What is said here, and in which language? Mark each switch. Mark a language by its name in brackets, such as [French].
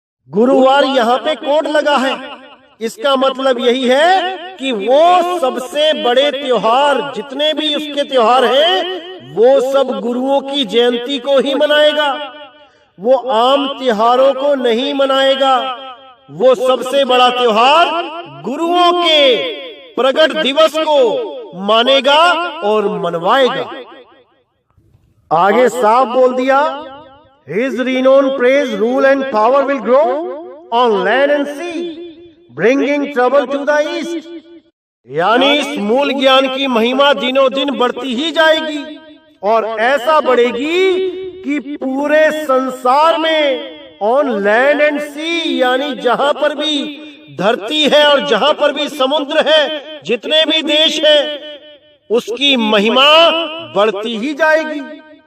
[Hindi] गुरुवार यहाँ पे कोड लगा है, इसका मतलब यही है कि वो सबसे बड़े त्योहार, जितने भी उसके त्योहार हैं, वो सब गुरुओं की जयंती को ही मनाएगा। वो आम त्योहारों को नहीं मनाएगा। वो सबसे बड़ा त्योहार गुरुओं के प्रगट दिवस को मानेगा और मनवाएगा। आगे साफ बोल दिया, [English] His renowned praise, rule and power will grow on land and sea, bringing trouble to the east. [Hindi] यानी इस मूल ज्ञान की महिमा दिनों दिन बढ़ती ही जाएगी, और ऐसा बढ़ेगी कि पूरे संसार में [English] on land and sea, [Hindi] यानी जहां पर भी धरती है और जहां पर भी समुद्र है, जितने भी देश हैं, उसकी महिमा बढ़ती ही जाएगी।